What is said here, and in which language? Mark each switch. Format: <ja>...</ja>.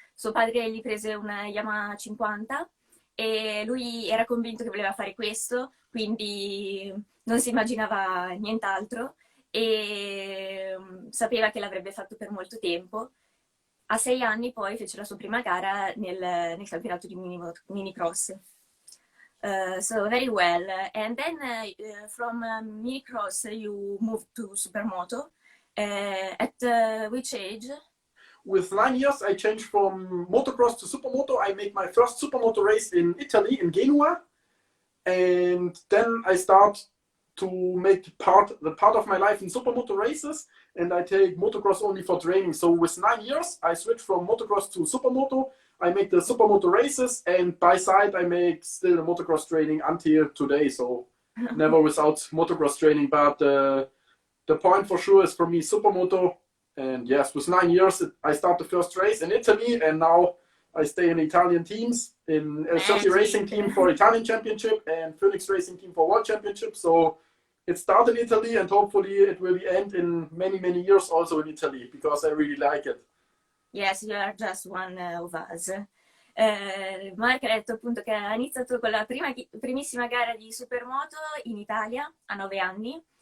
<it>Suo padre gli prese una Yamaha 50 e lui era convinto che voleva fare questo, quindi non si immaginava nient'altro e sapeva che l'avrebbe fatto per molto tempo. A 6 anni poi fece la sua prima gara nel campionato di minicross.</it> <en>So very well. And then from minicross you moved to Supermoto. At which age? With 9 years I changed from motocross to Supermoto. I made my first Supermoto race in Italy, in Genoa, and then I start to make the part of my life in Supermoto races, and I take motocross only for training. So with 9 years I switched from motocross to Supermoto. I make the Supermoto races, and by side I make still the motocross training until today. So never without motocross training, but the point for sure is for me Supermoto. And yes, with 9 years I start the first race in Italy, and now I stay in Italian teams, in El30 Racing Team for Italian Championship and Phoenix Racing Team for World Championship. So it started in Italy, and hopefully it will end in many, many years also in Italy, because I really like it. Yes, you are just one of us.</en> <it>Mark ha detto appunto che ha iniziato con la primissima gara di Supermoto in Italia a 9 anni.</it>